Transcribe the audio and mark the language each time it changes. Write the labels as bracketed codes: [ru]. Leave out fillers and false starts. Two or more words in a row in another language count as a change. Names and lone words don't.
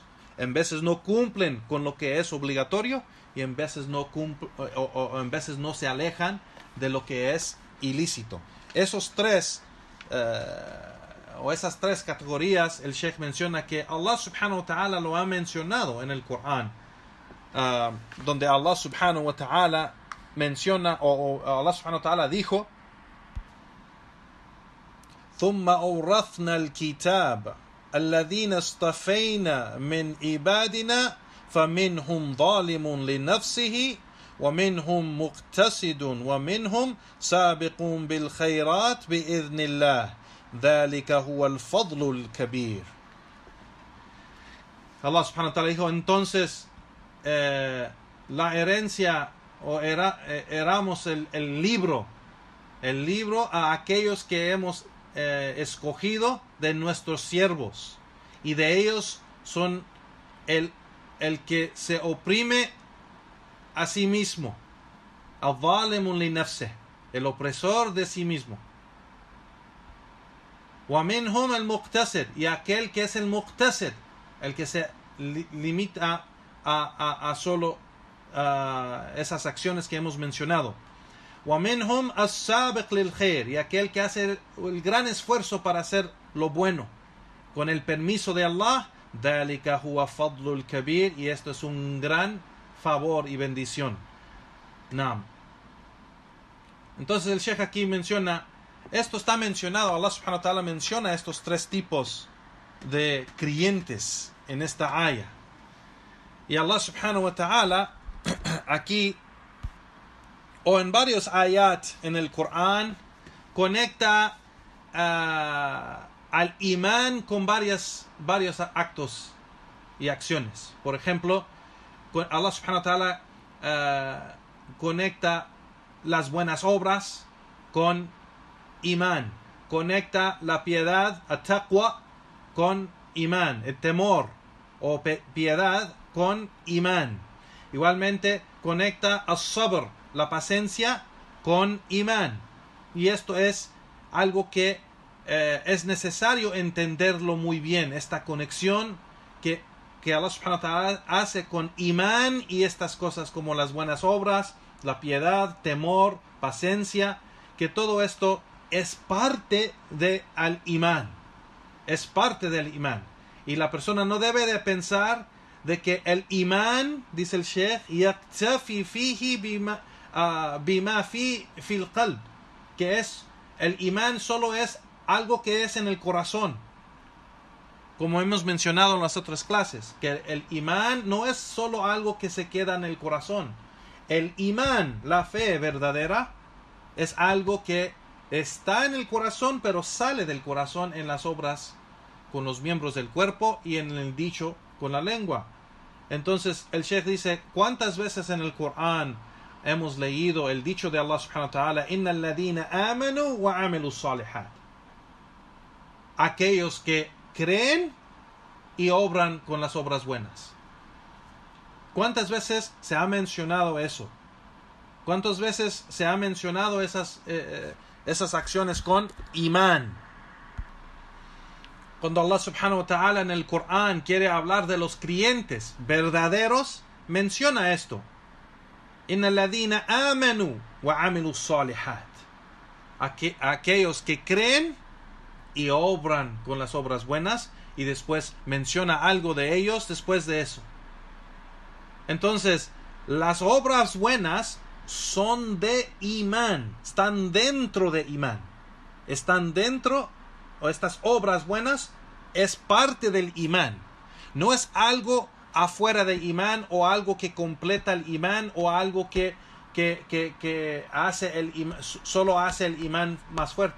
[es] En veces no cumplen con lo que es obligatorio y en veces no en veces no se alejan de lo que es ilícito. Esas tres categorías, el Sheikh menciona que Allah [ar] سبحانه وتعالى [es] lo ha mencionado en el Corán. [ar] donde Allah سبحانه وتعالى [es] menciona, o [ar] Allah سبحانه وتعالى dijo: ثم أورثنا الكتاب الذين اصطفينا من عبادنا فمنهم ظالم لنفسه ومنهم مقتصد ومنهم سابق بالخيرات بإذن الله ذلك هو الفضل الكبير. [es] Allah subhanahu wa ta'ala dijo: entonces la herencia, o éramos el libro a aquellos que hemos escogido de nuestros siervos, y de ellos son el que se oprime a sí mismo, [ar] الظالمون لنفسه, [es] el opresor de sí mismo. [ar] ومنهم المقتصد, [es] y aquel que es el muqtasid, el que se limita a solo esas acciones que hemos mencionado. [ar] ومنهم السابق للخير, [es] y aquel que hace el gran esfuerzo para hacer lo bueno con el permiso de Allah. [ar] ذلك هو الفضل الكبير, [es] y esto es un gran favor y bendición. Naam. Entonces el Sheikh aquí menciona, esto está mencionado, Allah [ar] سبحانه وتعالى [es] menciona estos tres tipos de creyentes en esta aya. Y Allah [ar] سبحانه وتعالى [es] aquí, o en varios ayat en el Corán, conecta al imán con varios actos y acciones. Por ejemplo, Allah [ar] سبحانه وتعالى [es] conecta las buenas obras con imán, conecta la piedad, at-taqwa, con imán, el temor o piedad con imán. Igualmente conecta as-sabr, la paciencia, con imán. Y esto es algo que es necesario entenderlo muy bien, esta conexión que Allah [ar] سبحانه وتعالى [es] hace con imán y estas cosas como las buenas obras, la piedad, temor, paciencia, que todo esto es parte del imán, es parte del imán. Y la persona no debe de pensar de que el imán, dice el Sheikh, [ar] يكتفي فيه بما في القلب, [es] que es el imán solo es algo que es en el corazón, como hemos mencionado en las otras clases, que el imán no es solo algo que se queda en el corazón. El imán, la fe verdadera, es algo que está en el corazón, pero sale del corazón en las obras con los miembros del cuerpo y en el dicho con la lengua. Entonces el Sheikh dice, ¿cuántas veces en el Corán hemos leído el dicho de Allah [ar] سبحانه وتعالى: إن الذين آمنوا وعملوا الصالحات? [es] Aquellos que creen y obran con las obras buenas. ¿Cuántas veces se ha mencionado eso? ¿Cuántas veces se ha mencionado esas acciones con imán? Cuando Allah [ar] سبحانه وتعالى [es] en el Corán quiere hablar de los creyentes verdaderos, menciona esto: [ar] إن الذين آمنوا وعملوا الصالحات. [es] Aquellos que creen y obran con las obras buenas, y después menciona algo de ellos después de eso. Entonces, las obras buenas son de imán, están dentro de imán, están dentro, o estas obras buenas es parte del imán, no es algo afuera del imán, o algo que completa el imán, o algo que hace el imán, solo hace el imán más fuerte.